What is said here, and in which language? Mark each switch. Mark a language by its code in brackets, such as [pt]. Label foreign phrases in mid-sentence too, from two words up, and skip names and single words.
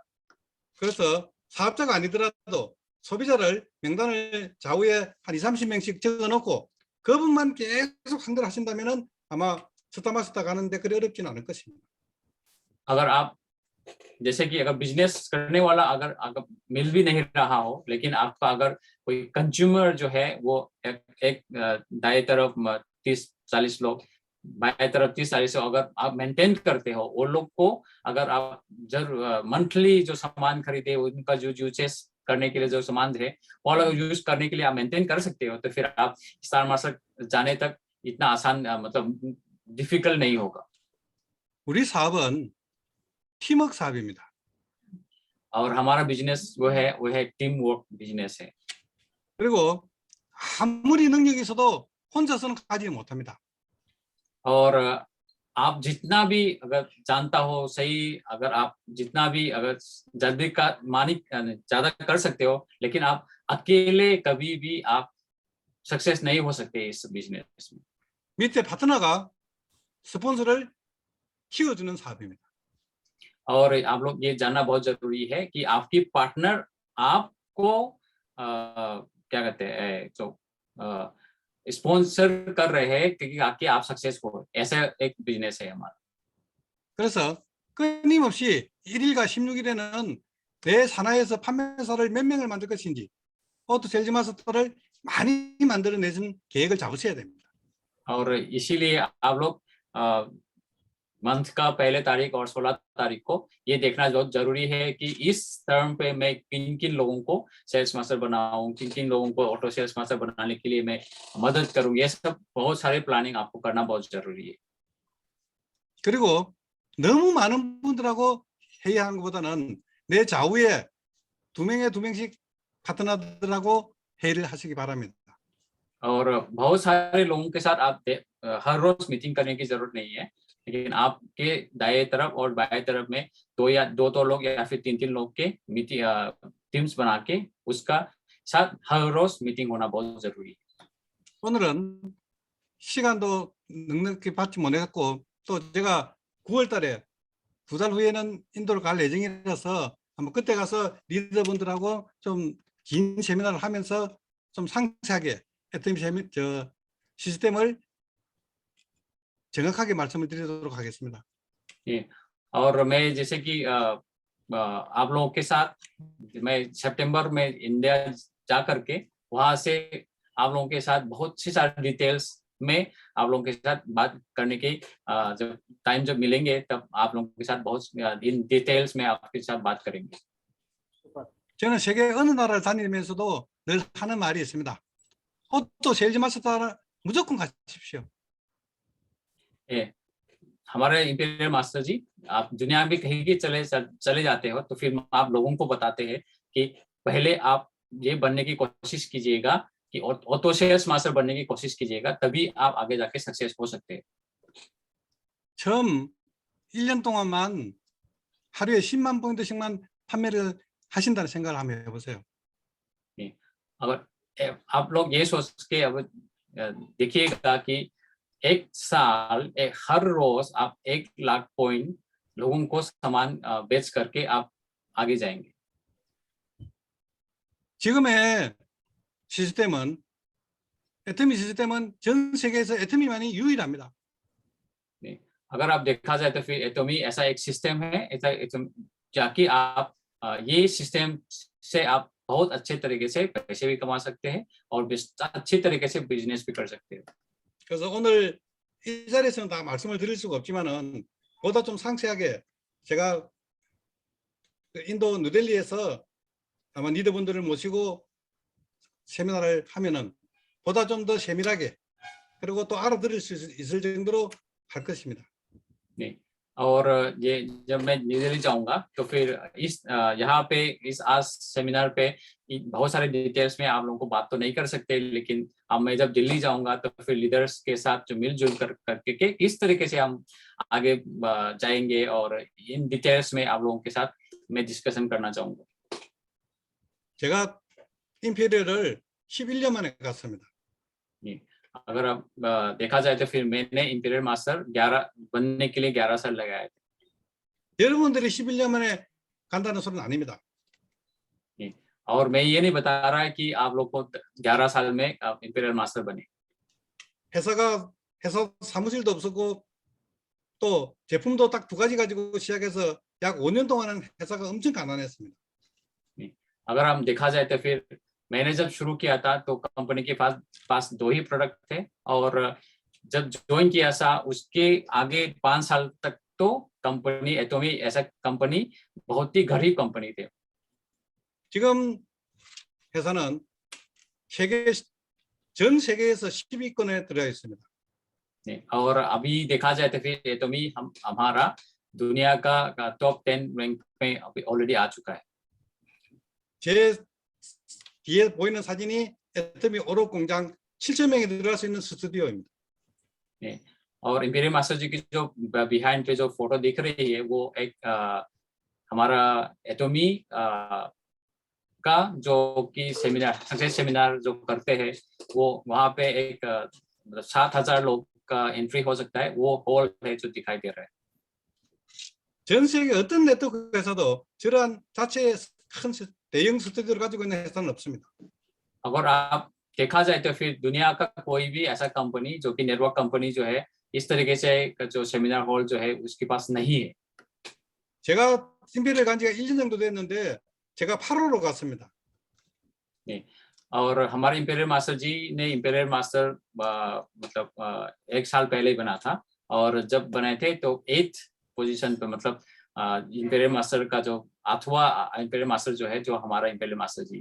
[ko] 그래서 사업자가 아니더라도 소비자를 명단을 좌우에 한 20-30명씩 적어놓고 그분만 계속 상대를 하신다면은 아마 스타마스터 가는데 그리 어렵지는 않을 것입니다. [hi] अगर आप जैसे कि अगर बिजनेस करने वाला अगर मिल भी नहीं रहा हो, लेकिन आपका अगर कोई कंज्यूमर जो है वो एक दाएं तरफ 30-40 लोग, बाएं तरफ 30-40 अगर आप मेंटेन करते हो, वो लोग को अगर आप मंथली जो सामान खरीदे उनका जो यूजेस करने के लिए जो सामान है वो अगर यूज करने के लिए आप मेंटेन कर सकते हो तो फिर आप स्टार मार्केट जाने तक इतना आसान मतलब डिफिकल्ट नहीं होगा। [ko] 우리 사업은 팀워크 사업입니다. [hi] और हमारा बिजनेस वो है [en] team work business [hi] है। [ko] 그리고 아무리 능력이 있어도 혼자서는 가지 못합니다. [hi] और आप जितना भी अगर जानता हो सही, अगर आप जितना भी अगर जल्दी का मानिक ज्यादा कर सकते हो, लेकिन आप अकेले कभी भी आप सक्सेस नहीं हो सकते इस बिजनेस में। [ko] 밑에 파트너가 스폰서를 키워주는 사업입니다. [hi] और आप लोग ये जानना बहुत जरूरी है कि आपकी पार्टनर आपको क्या कहते हैं जो स्पॉन्सर कर रहे हैं क्योंकि आप सक्सेस हो, ऐसा एक बिजनेस है हमारा। [ko] 그래서 끊임없이 1일과 16일에는 내 산하에서 판매사를 몇 명을 만들 것인지 오토 셀즈 마스터를 많이 만들어내는 계획을 잡으셔야 됩니다. [hi] और इसीलिए आप लोग मंथ का पहले तारीख और 16 तारीख को ये देखना बहुत जरूरी है कि इस टर्म पे मैं किन किन लोगों को सेल्स मास्टर बनाऊं, किन किन लोगों को ऑटो सेल्स मास्टर बनाने के लिए मैं मदद करूं, ये सब बहुत सारे प्लानिंग आपको करना बहुत जरूरी है। [ko] 그리고 너무 많은 분들하고 회의하는 것보다는 내 좌우에 두 명씩 파트너들하고 회의를 하시기 바랍니다. [hi] और बहुत सारे लोगों के साथ आप हर रोज मीटिंग करने की जरूरत नहीं है, लेकिन आपके दाएं तरफ और बाएं तरफ में दो लोग या फिर 3 लोग के [en] meeting teams [hi] बना के उसका साथ हर रोज मीटिंग होना बहुत जरूरी है। [ko] 오늘은 시간도 넉넉히 받지 못했고 또 제가 9월 달에 2달 후에는 인도를 갈 예정이라서 한번 그때 가서 리더분들하고 좀 긴 세미나를 하면서 좀 상세하게 애터미 시스템을 정확하게 말씀을 드리도록 하겠습니다. 예, [hi] और मैं जैसे कि आप लोगों के साथ मैं सितंबर में इंडिया जा करके वहां से आप लोगों के साथ बहुत सी सारी डिटेल्स में आप लोगों के साथ बात करने की जब मिलेंगे तब आप लोगों के साथ बहुत [en] in details [hi] में आपके साथ बात करेंगे। [ko] 저는 세계 어느 나라를 다니면서도 늘 하는 말이 있습니다. 오토 세일즈 마스터 무조건 가십시오. 예, [hi] हमारे इंपीरियल मास्टर जी, आप दुनिया में कहीं भी चले जाते हो तो फिर आप लोगों को बताते हैं कि पहले आप ये बनने की कोशिश कीजिएगा कि ऑटोसेल्स मास्टर बनने की कोशिश कीजिएगा, तभी आप आगे जाके सक्सेस हो सकते हैं। [ko] 처음 1년 동안만 하루에 10만 포인트씩만 판매를 하신다는 생각을 한번 해보세요. [hi] अगर आप लोग ये सोच के अब देखिएगा कि एक साल हर रोज आप 1 लाख पॉइंट लोगों को सामान बेच करके आप आगे जाएंगे। [ko] 지금의 시스템은 애터미 시스템은 전 세계에서 애터미만이 유일합니다. [hi] अगर आप देखा जाए तो फिर एटॉमी ऐसा एक सिस्टम है, ऐसा जाकि आप ये सिस्टम से आप बहुत अच्छे तरीके से पैसे भी कमा सकते हैं और अच्छी तरीके से बिजनेस भी कर सकते हैं। [ko] 그래서 오늘 이 자리에서는 다 말씀을 드릴 수가 없지만은 보다 좀 상세하게 제가 인도 뉴델리에서 아마 리더분들을 모시고 세미나를 하면은 보다 좀 더 세밀하게 그리고 또 알아들을 수 있을 정도로 할 것입니다. [hi] नहीं, और ये जब मैं न्यू दिल्ली जाऊंगा तो फिर इस यहाँ पे इस आज सेमिनार पे बहुत सारे डिटेल्स में आप लोगों को बात तो नहीं कर सकते, लेकिन अब मैं जब दिल्ली जाऊंगा तो फिर लीडर्स के साथ जो मिलजुल करके के किस तरीके से हम आगे जाएंगे और [en] in details [hi] में आप लोगों के साथ मैं डिस्कशन करना चाहूंगा। [ko] 제가 임페리얼을 11년 만에 갔습니다. [hi] अगर आप देखा जाए तो फिर मैंने इंपीरियल मास्टर 11 बनने के लिए 11 साल लगाए थे। [ko] 여러분들이 11년 만에 간다는 소리는 아닙니다. [hi] और मैं ये नहीं बता रहा है कि आप लोग को 11 साल में इंपीरियल मास्टर बने। [ko] 회사 사무실도 없었고 또 제품도 딱 2가지 가지고 시작해서 약 5년 동안은 회사가 엄청 가난했습니다. [hi] अगर हम देखा जाए तो फिर मैंने जब शुरू किया था तो कंपनी के पास 2 ही प्रोडक्ट थे और जब ज्वाइन किया था उसके आगे 5 साल तक तो कंपनी एटॉमी ऐसा कंपनी बहुत ही गरीब कंपनी थे। [ko] 지금 회사는 전 세계에서 10위권에 들어가 있습니다. [hi] और अभी देखा जाए तो फिर एटॉमी हमारा दुनिया का [en] top 10 rank [hi] में अभी ऑलरेडी आ चुका है। [ko] 제 뒤에 보이는 사진이 애터미 오롯 공장 7,000명이 들어갈 수 있는 스튜디오입니다. [hi] और इंपीरियल मास्टर जी की जो बिहाइंड पे जो फोटो दिख रही है वो एक हमारा एटॉमी का जो कि [en] success seminar [hi] जो करते हैं वो वहाँ पे एक 7,000 लोग का एंट्री हो सकता है, वो हॉल है जो दिखाई दे रहा है। [ko] 전 세계 어떤 네트워크에서도 저러한 자체의 큰 대형 스튜디오를 가지고 있는 회사는 없습니다. [hi] अगर आप देखा जाए तो फिर दुनिया का कोई भी ऐसा कंपनी जो कि [en] network company [hi] जो है इस तरीके से जो [en] seminar hall [hi] जो है उसके पास नहीं है। [ko] 제가 임페리얼 간 지가 1년 정도 됐는데 제가 8호로 갔습니다. [hi] और हमारे इंपीरियल मास्टर जी ने इंपीरियल मास्टर मतलब 1 साल पहले ही बना था और जब बनाए थे तो [en] 8th position [hi] पे मतलब इंपीरियल मास्टर का जो 8वां इंपीरियल मास्टर जो है जो हमारा इंपीरियल मास्टर जी।